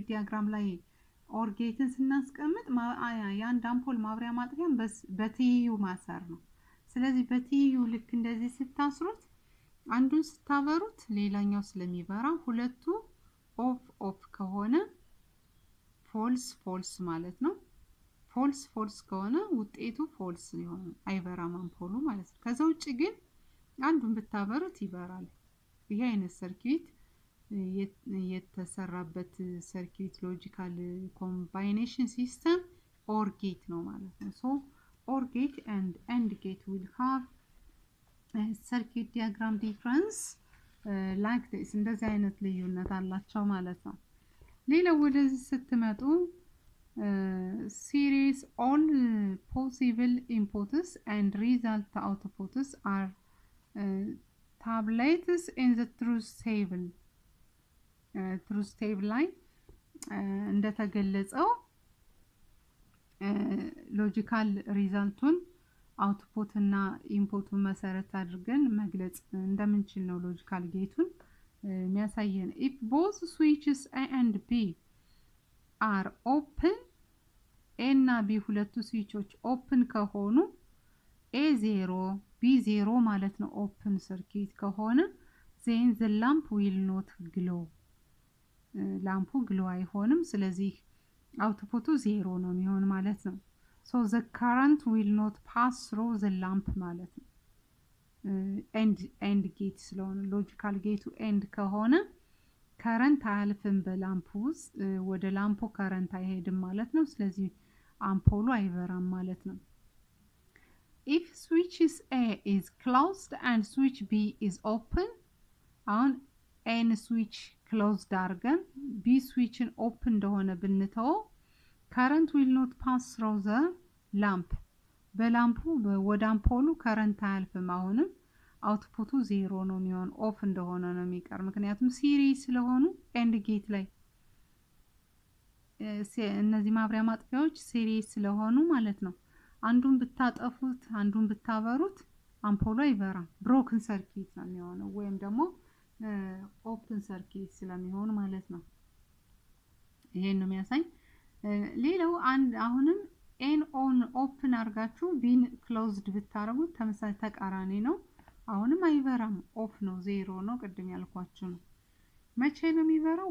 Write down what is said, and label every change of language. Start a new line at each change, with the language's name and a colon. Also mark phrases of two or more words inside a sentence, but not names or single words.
Amharic: ዲያግራም ላይ ኦር ጌትን ስናስቀምጥ የአንድ አምፖል ማብሪያ ማጥፊያን በትይዩ ማሰር ነው። ስለዚህ በትይዩ ልክ እንደዚህ ስታስሩት አንዱን ስታበሩት ሌላኛው ስለሚበራ ሁለቱ
English: off off
Amharic: ከሆነ
English: false false
Amharic: ማለት ነው።
English: false false
Amharic: ከሆነ ውጤቱ ፎልስ ይሆናል፣ አይበራም አምፖሉ ማለት ነው። ከዛ ውጭ ግን አንዱን ብታበሩት ይበራል። ይሄ አይነት ሰርኪዩት የተሰራበት
English: circuit logical combination system OR gate
Amharic: ነው ማለት ነው።
English: so OR gate and AND gate will have a circuit diagram difference like this
Amharic: እንደዚህ አይነት ልዩነት አላቸው ማለት ነው። ሌላው ወደዚህ ስትመጡ
English: series all possible inputs and result outputs are tabulated in the truth table
Amharic: ላይ እንደተገለጸው
English: ሎጂካል
Amharic: ሪዛልቱን አውትፑት እና ኢንፑቱን መሰረት አድርገን መግለጽ እንደምንችል ነው ሎጂካል ጌቱን የሚያሳየን።
English: if both switches A and B are open
Amharic: A እና B ሁለቱ ስዊቾች ኦፕን ከሆኑ A0 B0 ማለት ነው ኦፕን ሰርኪዩት ከሆነ
English: then the lamp will not glow
Amharic: ላምፑ ግሎ አይሆንም። ስለዚህ አውትፑቱ 0 ነው የሚሆን ማለት ነው።
English: so the current will not pass through the lamp
Amharic: ማለት ነው። ኤንድ ጌት ስለሆነ ሎጂካል ጌቱ ኤንድ ከሆነ ከረንት አያልፍም በላምፑ ውስጥ ወደ ላምፑ ከረንት አይሄድም ማለት ነው። ስለዚህ አምፖሉ አይበራም ማለት ነው።
English: if switches A is closed and switch B is open
Amharic: አሁን ኤን ስዊች ክሎዝድ አድርገን ቢ ስዊችን ኦፕን እንደሆነ ብንተው
English: current will not pass through the lamp
Amharic: በላምፑ ወደ አምፖሉ ከረንት አያልፍም። አሁንም አውትፑቱ 0 ነው የሚሆን ኦፍ እንደሆነ ነው የሚቀር ምክንያቱም ሲሪስ ስለሆኑ ኤንድ ጌት ላይ እነዚህ ማብሪያ ማጥፊያዎች ሲሪስ ስለሆኑ ማለት ነው። አንዱን ብታጠፉት አንዱን ብታበሩት አምፖሉ አይበራም፣ ብሮክን ሰርኪዩት ነው የሚሆነው ወይም ደግሞ ኦፕን ሰርኪዩት ስለሚሆን ማለት ነው። ይሄን ነው የሚያሳይ። ሌላው አሁንም ኤን ኦን ኦፕን አድርጋችሁ ቢን ክሎዝድ ብታረጉት ተመሳሳይ ተቃራኒ ነው። አሁንም አይበራም፣ ኦፍ ነው፣ 0 ነው። ቅድም ያልኳችሁ ነው። መቼ ነው የሚበራው?